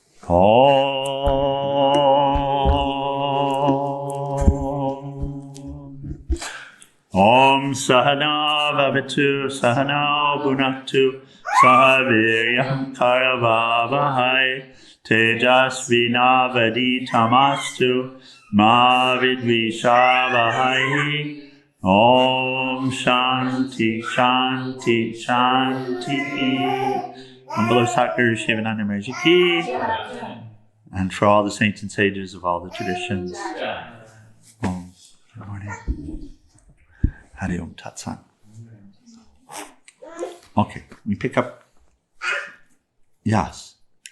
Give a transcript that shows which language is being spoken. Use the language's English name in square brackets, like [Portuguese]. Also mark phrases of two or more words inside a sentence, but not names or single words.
[Sanskrit] Om Sahanā-Vavatu, Sahanā-Bhunaktu, Saha Vīryam, Karavā-vahai, Tejas, Vinā, Vadhīta, Mastu, Vidvishā-Vahai. Om Shānti, Shānti, Shāntihi. [English] And below Sri Sivananda Saraswati ki, and for all the saints and sages of all the traditions. Om. Good morning. [Sanskrit] Hari Om Tat Sat. [English] Okay, we pick up. Yes.